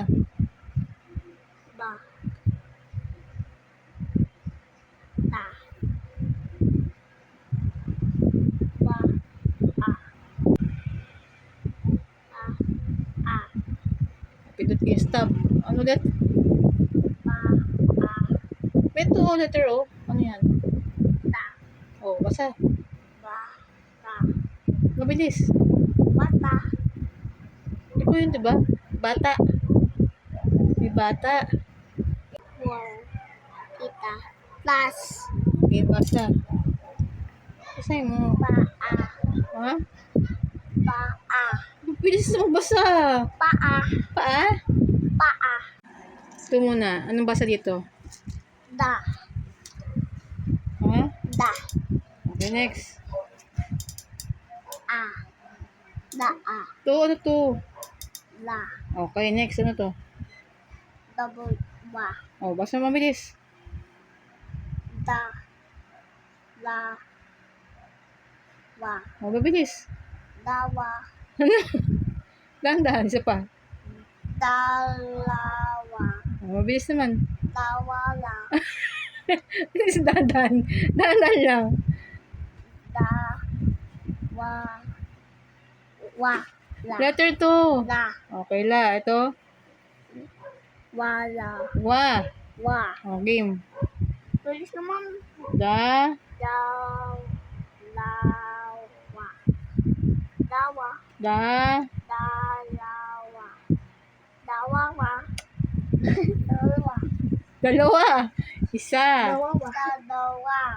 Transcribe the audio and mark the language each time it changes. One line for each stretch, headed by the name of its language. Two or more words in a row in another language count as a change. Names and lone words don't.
Filipino: Ba. Ta. Ba. Pindot kayo stop. Ano ulit? Ito, letter O. Ano yan? Ta. Oh, basa. Ba. Ta. Mabilis. Mata. Hindi ko yun, diba? Bata. May bata. War. Kita. Plus. Okay, basa. Basahin mo. Paa. Ha? Paa. Bilis na magbasa. Paa. Paa? Paa. Ito muna. Anong basa dito? Da. Ha? Da. Okay, next. A. Da. A. Ito, ano to? La. Okay, next. Ano to? Double. Ba. Oh, basa mabilis. Da. La. Wa. Oh, mabilis. Dawa. Dahan-dahan. Isa pa. Dalawa. Oh, mabilis naman. Dawala. Dahan-dahan. Dahan-dahan lang. Da. Wa. Wa. La. Letter 2. La. Okay, la. Ito. Wala. Wa. Wa. Oh, game. Tulis naman. Da. Daw. Lawa. Dawa. Da. Dalawa. Dawawa. Dalawa. Dalawa. Isa. Dalawa.